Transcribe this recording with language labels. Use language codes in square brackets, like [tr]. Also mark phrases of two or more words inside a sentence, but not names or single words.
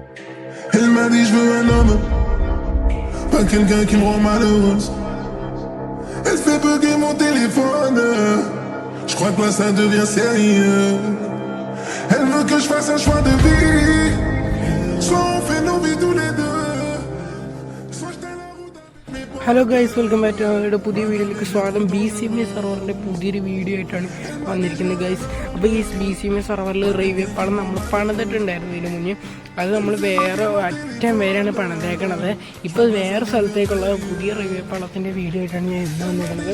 [fr] Elle m'a dit je veux un homme, pas quelqu'un qui me rend malheureuse. Elle fait bugger mon téléphone, je crois que là ça devient sérieux. Elle veut que je fasse un choix de vie, soit on fait nos vies tous les deux, soit je la route avec mes potes. [en] Hello guys, welcome back to [ml] ഞങ്ങളുടെ പുതിയ വീഡിയോയിലേക്ക് സ്വാഗതം. BCMA സെർവറിൻ്റെ പുതിയൊരു വീഡിയോ ആയിട്ടാണ് വന്നിരിക്കുന്നത് ഗൈസ്. അപ്പോൾ ഈ BCMA സെർവറിൽ റെയിൽവേ പാളം നമ്മൾ പണിതിട്ടുണ്ടായിരുന്നു ഇതിന് മുന്നേ. അത് നമ്മൾ വേറെ അറ്റം വരെയാണ് പണിതേക്കണത്. ഇപ്പോൾ വേറെ സ്ഥലത്തേക്കുള്ള പുതിയ റെയിൽവേ പാളത്തിൻ്റെ വീഡിയോ ആയിട്ടാണ് ഞാൻ ഇന്ന് വന്നിരിക്കുന്നത്.